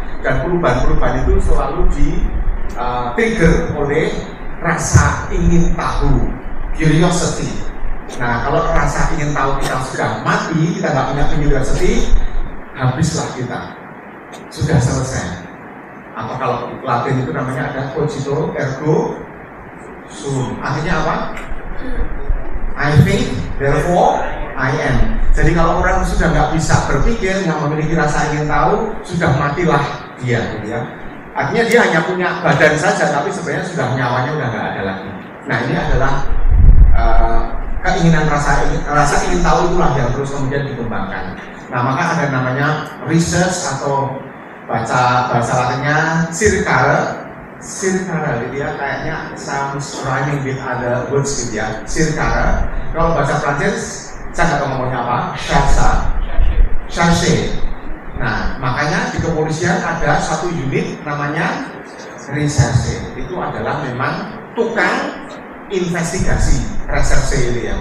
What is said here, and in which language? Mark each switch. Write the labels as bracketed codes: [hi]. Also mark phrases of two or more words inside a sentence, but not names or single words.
[id] Dan perubahan-perubahan itu selalu trigger oleh rasa ingin tahu, curiosity. Nah, kalau rasa ingin tahu kita sudah mati, kita nggak punya curiosity, habislah kita, sudah selesai. Atau kalau Latin itu namanya ada [la] cogito ergo sum. [id] Artinya apa? [en] I think, therefore I am. [id] Jadi kalau orang sudah nggak bisa berpikir, nggak memiliki rasa ingin tahu, sudah matilah dia, gitu ya. Artinya dia hanya punya badan saja, tapi sebenarnya sudah nyawanya udah nggak ada lagi. Nah, ini adalah keinginan rasa ingin tahu itulah yang terus kemudian dikembangkan. Nah, maka ada namanya research atau bahasa latinnya circare, gitu ya, kayaknya [en] sounds rhyming with other words [id] gitu ya, circare. Kalau bahasa Prancis, saya nggak tahu ngomongnya apa, cherche. Nah, makanya di kepolisian ada satu unit namanya recherche. Itu adalah memang tukang investigasi, reserse itu ya.